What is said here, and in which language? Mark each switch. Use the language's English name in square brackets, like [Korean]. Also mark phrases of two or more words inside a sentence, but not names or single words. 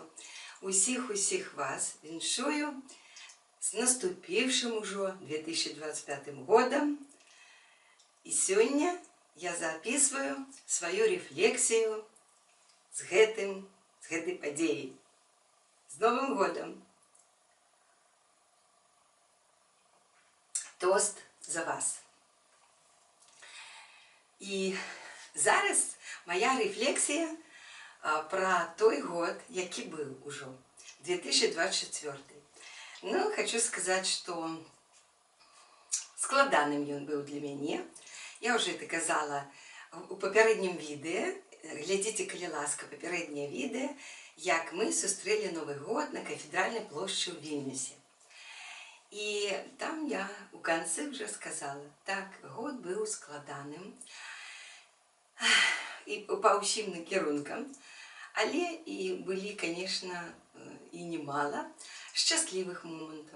[Belarusian] Усіх вас віншую з наступіўшым ужо 2025 годам. І сёння я записываю сваю рефлексію з гэтай падзеяй. З Новым годом! Тост за вас. І зараз моя рефлексія про той год, які быў ужо, 2024. Ну, [Russian] хочу сказать, что [Belarusian] складаным ён быў для мяне. [Russian] Я уже это [Belarusian] казала у папярэднім відэа. Глядзіце, калі ласка, папярэдняе відэа, як мы сустрэлі Новы год на кафедральнай плошчы ў Вільнюсе. І там я у канцы вже сказала, так, год быў складаным і па ўсім накірункам, але і былі, конечно, і немало шчаслівых момантаў.